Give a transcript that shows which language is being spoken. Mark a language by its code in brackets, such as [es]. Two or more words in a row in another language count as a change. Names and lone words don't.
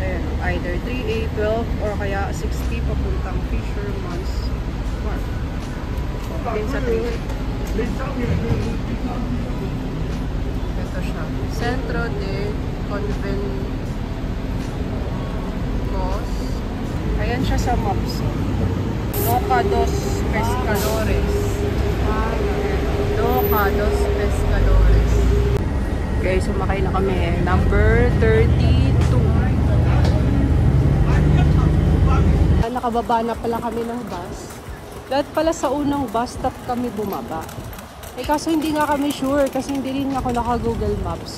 [tl] Ayan, either 3A, 12 or kaya 60 papuntang Fisherman's Wharf. Din sa 3A. Ito siya. Centro de Convencos. Ayan siya sa maps. Loca dos Pescadores. Loca dos Pescadores. Guys, sumakay na kami. Number 32. Nakababa na pala kami ng bus. Dahil pala sa unang bus stop kami bumaba. Eh kaso hindi nga kami sure kasi hindi rin ako naka-Google Maps.